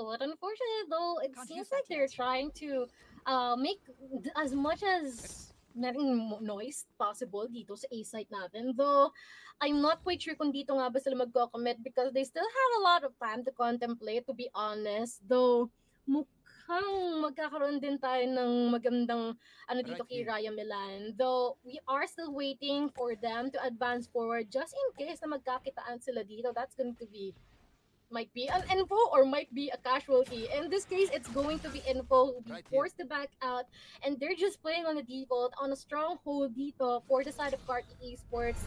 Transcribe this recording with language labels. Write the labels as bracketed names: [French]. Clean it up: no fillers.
[English] But unfortunately though, it seems like they're trying to make as much as noise possible [Filipino] dito sa [English] A site natin. Though, I'm not quite sure [Filipino] kung dito nga ba sila magko-commit [English] because they still have a lot of time to contemplate, to be honest. [Filipino] Though, mukhang magkakaroon din tayo ng magandang dito kay Raya Milan. [English] Though, we are still waiting for them to advance forward just in case [Filipino] na magkakitaan sila dito. [English] That's going to be, might be an info or might be a casualty. In this case, it's going to be info. Be forced to back out. And they're just playing on the default, on a stronghold dito for the side of Carti Esports.